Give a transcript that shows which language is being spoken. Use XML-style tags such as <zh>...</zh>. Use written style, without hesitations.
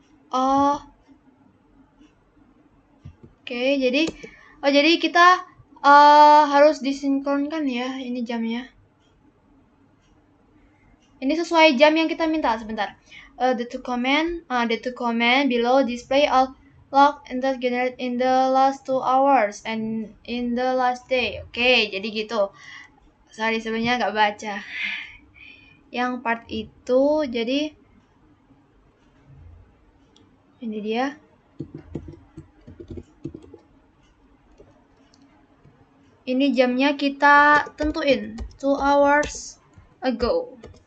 <id>Oke, jadi kita harus disinkronkan ya ini jamnya. Ini sesuai jam yang kita minta. Sebentar.</id> <en>The two command below display all log enters generated in the last 2 hours and in the last day.</en> <id>Oke, jadi gitu. Sorry, sebenarnya nggak baca yang part itu. Jadi ini dia. Ini jamnya kita tentuin</id> <en>2 hours ago.</en>